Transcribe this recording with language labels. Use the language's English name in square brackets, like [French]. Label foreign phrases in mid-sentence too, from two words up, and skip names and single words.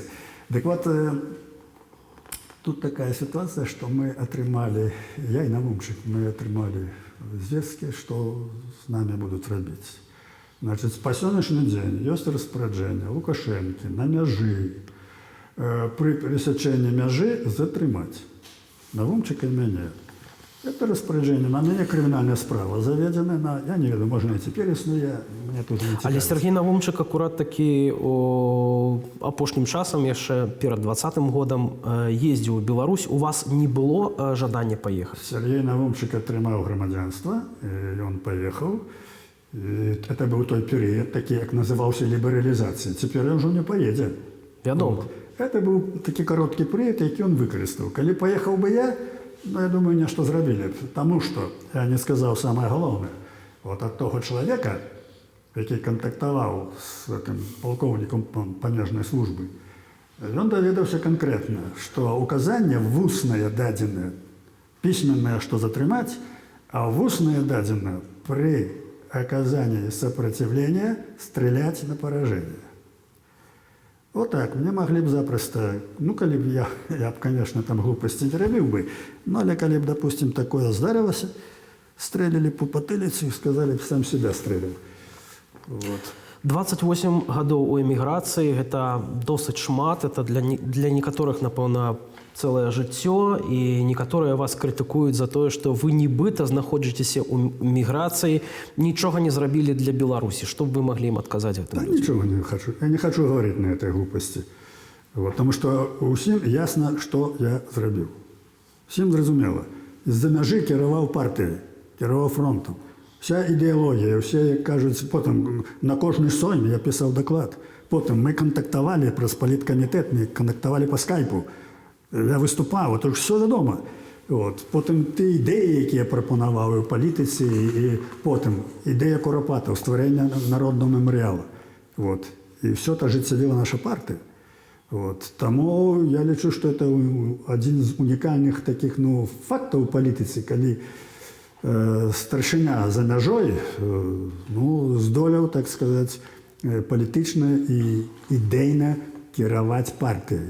[Ukrainian] Так от, тут така ситуація, що ми отримали, я і Наумчик, ми отримали звістки, що з нами будуть робити. Значить, по сьогоднішній день є розпорядження Лукашенки на межі, при пересеченні межі затримати Наумчика і мене. [Russian] Это распоряжение. На меня криминальная справа заведена. Я не веду, можно и теперь існує. Мне тут не цікавить. [Belarusian] Але Сергій Наумчик акурат таки апошнім часам, яшчэ перад 20-м годам, ездзіў у Беларусь. У вас не было жадання поехать? [Ukrainian] Сергей Наумчик отримав громадянство, [Russian] и он поехал. И это был той период, [Ukrainian] такий, як називався лібералізація. Тепер він вже не поїде. [Belarusian] Вядомо. [Ukrainian] Це був такий короткий період, який він використав. Коли поїхав би я думаю, нечто зробили. Тому що, я не сказав саме головне, от того чоловіка, який контактував з цим полковником пожежної служби, він довідався конкретно, що указання в усне дадене, письменне, що затримати, а в усне дадене [Russian] при оказании сопротивления стрелять на поражение. Вот так, мне могли бы запросто, [Ukrainian] коли б я б, конечно, там глупости не робив би, але коли б, допустим, такое здарилося, стрелили по потилиці і сказали б, [Russian] сам себя стрелил. [Belarusian] 28 гадоў у эміграцыі – гэта досыць шмат, это для некаторых, напэўна, цэлае жыццё, і некаторыя вас крытыкуюць за тое, што вы нібыта знаходзіцеся ў міграцыі, нічога не зрабілі для Беларусі. Што б вы маглі ім адказаць гэтым? [Ukrainian] Нічого не хочу. [Russian] Я не хочу говорить на этой глупости. [Ukrainian] Тому що усім ясно, що я зробив. Всім зрозуміло. З-за межі керував партією, керував фронтом. Вся ідеологія, всі, як кажуть, потім на кожній соймі я писав доклад. Потім ми контактували про політкомітет, ми контактували по скайпу. Я виступав, то ж все відомо. Потім ті ідеї, які я пропонував і в політиці, і потім ідея Куропатова, створення народного меморіалу. [Belarusian] І все это жыццявіла наша партыя. Вот. Таму я лічу, што это адзін з унікальных такіх фактаў у палітыцы, калі старшыня за мяжой здолеў, так сказаць, палітычна і ідэйна кіраваць партыяй.